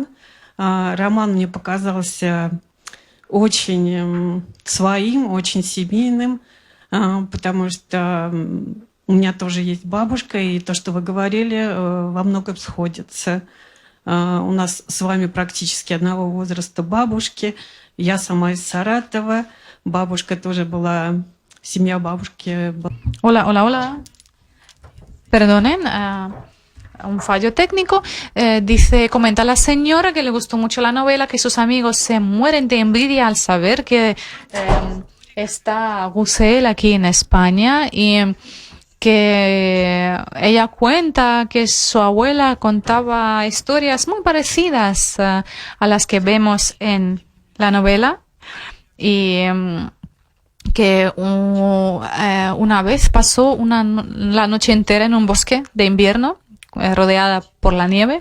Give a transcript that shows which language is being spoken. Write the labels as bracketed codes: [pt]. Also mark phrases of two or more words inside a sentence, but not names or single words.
[ru] Роман мне показался очень своим, очень семейным, потому что у меня тоже есть бабушка, и то, что вы говорили, во многом сходится. У нас с вами практически одного возраста бабушки. Я сама из Саратова. Бабушка тоже была, семья бабушки. [es] Hola, hola, hola. Perdonen, un fallo técnico. Comenta la señora que le gustó mucho la novela, que sus amigos se mueren de envidia al saber que está Gusel aquí en España y que ella cuenta que su abuela contaba historias muy parecidas a las que vemos en la novela y que una vez pasó la noche entera en un bosque de invierno rodeada por la nieve.